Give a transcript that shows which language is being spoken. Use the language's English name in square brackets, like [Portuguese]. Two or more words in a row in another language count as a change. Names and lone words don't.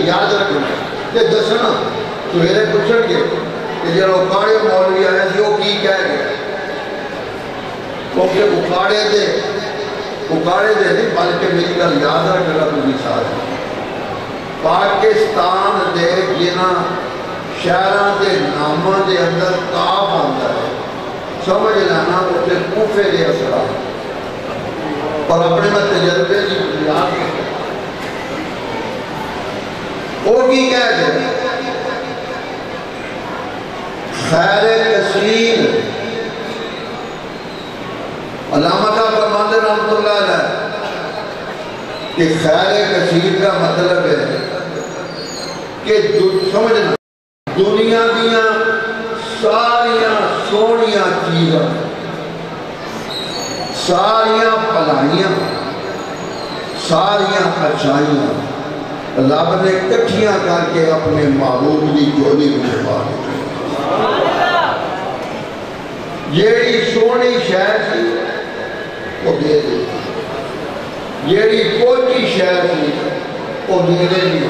[Punjabi] یاد رکھنا کہ دسنا سویرے پوچھن گے کہ جب اکاڑے مولوی آئے تھے وہ کی کہہ گئے، کیونکہ اکاڑے دے نہیں بلکہ میری گل یاد رکھنا تھی سارے پاکستان دے جنہ شہراں دے ناماں دے اندر کاف آتا ہے سمجھ لینا اسے کوفے دے اثرات [Urdu] اور اپنے میں تجربے کی بنیاد [Punjabi] وہ کی کہہ گئے خیر کثیر۔ [Urdu] علامہ کا فرماتے رحمت اللہ علیہ کہ خیر کثیر کا مطلب ہے کہ سمجھنا [Punjabi] دنیا دیا ساریاں سونیاں چیزاں، ساریاں پلائیاں، ساریاں اچھائیاں [Urdu] رب نے کٹھیاں کر کے اپنے محبوب کی جولی میں چھپا دی۔ جیڑی سونی شہر تھی وہ دے دے، جیڑی کوچی شہر تھی وہ دے دے دیا۔